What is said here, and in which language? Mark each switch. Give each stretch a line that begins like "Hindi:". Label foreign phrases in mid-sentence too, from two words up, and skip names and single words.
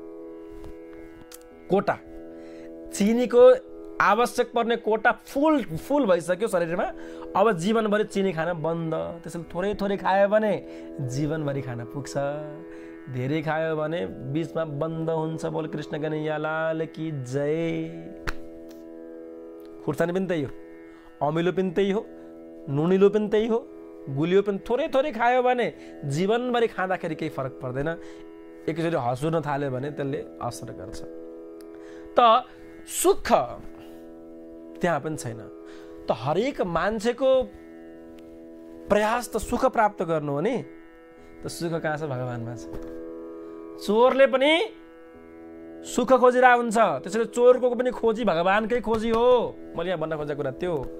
Nepali: कोटा चिनीको आवश्यक पर्ने कोटा फुल भइसक्यो शरीरमा अब जीवनभरि चिनी खान बन्द त्यसैले थोरै थोरै खायो भने जीवनभरि खाना पुग्छ धेरै खायो भने बीचमा बन्द हुन्छ
Hindi: बोल कृष्ण कन्हैया लाल की जय
Nepali: खुर्सानी पनि त्यही हो अमिलो पनि त्यही हो नुनिलो पनि त्यही हो गुलियो पनि थोरै थोरै खायो भने जीवनभरि खाँदाखेरि केही फरक पर्दैन एकचोटि हँसुन थाल्यो भने त्यसले असर गर्छ त सुख त्यहाँ पनि छैन त हरेक मान्छेको प्रयास त सुख प्राप्त गर्नु हो नि त सुख कहाँ छ भगवानमा छ चोरले पनि सुख खोजिरहेको हुन्छ त्यसैले चोरको पनि खोजी भगवानकै खोजी हो मैले यहाँ भन्न खोजेको कुरा त्यो